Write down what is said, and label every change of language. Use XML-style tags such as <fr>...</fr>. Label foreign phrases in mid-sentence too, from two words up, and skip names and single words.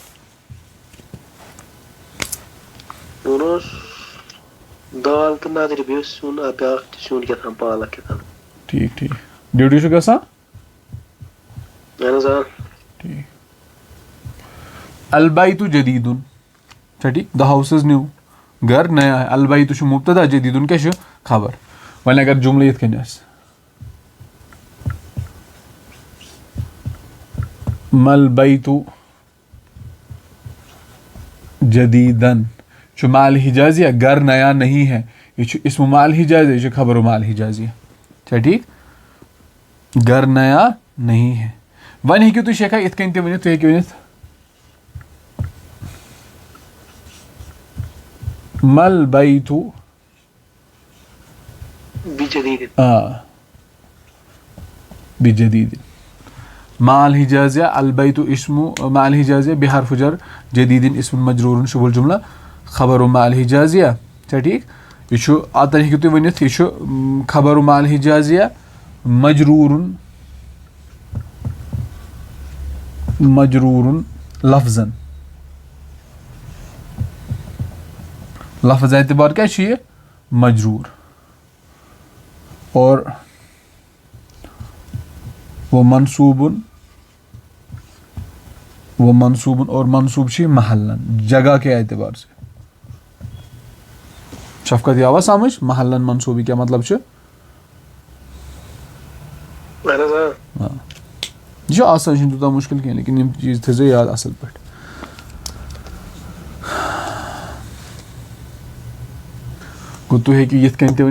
<ks>دال تہٕ نَدرِ بیٚیہِ اوس سیُن بیٛاکھ تہِ سیُن کیٛاہ پالک کیٛاہ ٹھیٖک ڈیوٹی چھُ گژھان اہن حظ آ ٹھیٖک</ks> <ar>البیتُ جدیٖدُن</ar> <ks>چھا ٹھیٖک</ks> <en>the house is new</en> <ur>گَر نیا ہے</ur> <ks>البیتُ چھُ مُبتدا جدیٖدُن کیٛاہ چھُ خبر وۄنۍ اگر جُملہٕ یِتھ کٔنۍ آسہِ</ks> <ar>مل بیتُ جدیٖدن</ar> <ks>چھُ</ks> <ar>مال حِجازِیا</ar> <ur>گَر نیا نہیں ہے</ur> <ks>یہِ چھُ</ks> <ar>اسمُ مال حِجازِیا</ar> <ks>یہِ چھُ</ks> <ar>خبرُ مال حِجازِیا</ar> <ks>چھا ٹھیٖک</ks> <ur>گَر نیا نہیں ہے</ur> <ks>وۄنۍ ہیٚکِو تُہۍ شیخا یِتھ کٔنۍ تہِ ؤنِتھ تُہۍ ہیٚکِو ؤنِتھ</ks> <ar>مل بیتُ بِجدیٖدٍ مال حِجازِیا البیتُ اسمُ مال حِجازِیا بِحرفُ جر جدیٖدٍ اسمُ مجروٗرُن شُبُل جُملہ خبرُ مال حِجازِیا</ar> <ks>چھا ٹھیٖک یہِ چھُ</ks> <ar>اَتٮ۪ن ہیٚکِو تُہۍ ؤنِتھ یہِ چھُ خبرُ مال حِجازِیا مجروٗرُن لفظن</ar> <ks>لفظ اعتبار کیٛاہ چھُ یہِ مجروٗر</ks> <ur>اور وہ منصوٗبُن</ur> <ks>اور منصوٗب چھُ یہِ محلن</ks> <ur>جگہ کے اعتبار سے</ur> <ks>شفقت یہِ آوا سمجھ محلن منصوٗبہٕ کیٛاہ مطلب چھُ یہِ چھُ آسان یہِ چھُنہٕ تیوٗتاہ مُشکِل کینٛہہ لیکِن یِم چیٖز تھٲیزیو یاد اَصٕل پٲٹھۍ گوٚو تُہۍ ہیٚکِو یِتھ کٔنۍ تہِ</ks>